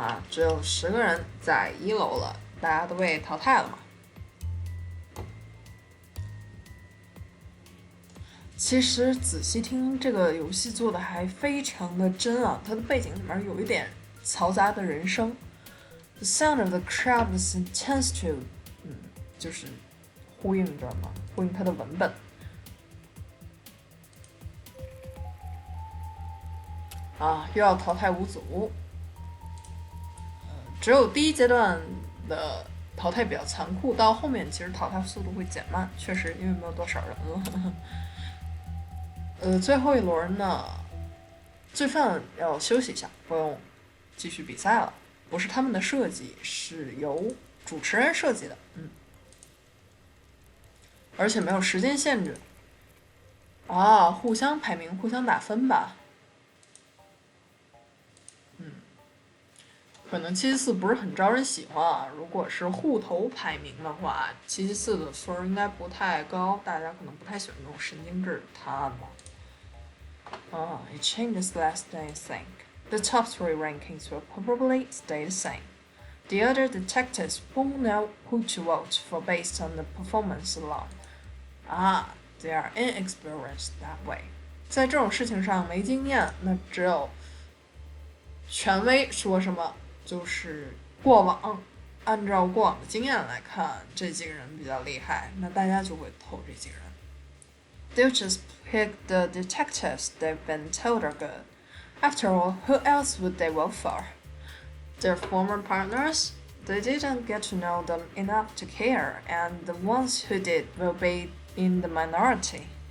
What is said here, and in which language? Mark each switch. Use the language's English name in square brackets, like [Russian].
[Chinese] 只有10个人在1楼了，大家都被淘汰了嘛。其实仔细听，这个游戏做的还非常的真啊，它的背景里面有一点嘈杂的人声。 [English] The sound of the crowd was intense too. [Chinese] 就是呼应着嘛，呼应它的文本。又要淘汰5组。只有第1阶段的淘汰比较残酷，到后面其实淘汰速度会减慢，确实因为没有多少人了。最后1轮呢，罪犯要休息一下，不用继续比赛了。不是他们的设计，是由主持人设计的。而且没有时间限制。互相排名，互相打分吧。可能774不是很招人喜欢啊。如果是互投排名的话，774的分应该不太高，大家可能不太喜欢这种神经质的探案吧。 [English] It changes less than you think. The top 3 rankings will probably stay the same. The other detectives won't know who to vote for based on the performance alone. They are inexperienced that way. [Chinese] 在这种事情上没经验，那只有权威说什么就是过往，按照过往的经验来看，这几个人比较厉害，那大家就会投这几个人。 [English] They'll just pick the detectives they've been told are good. After all, who else would they vote for? Their former partners? They didn't get to know them enough to care, and the ones who did will be in the minority.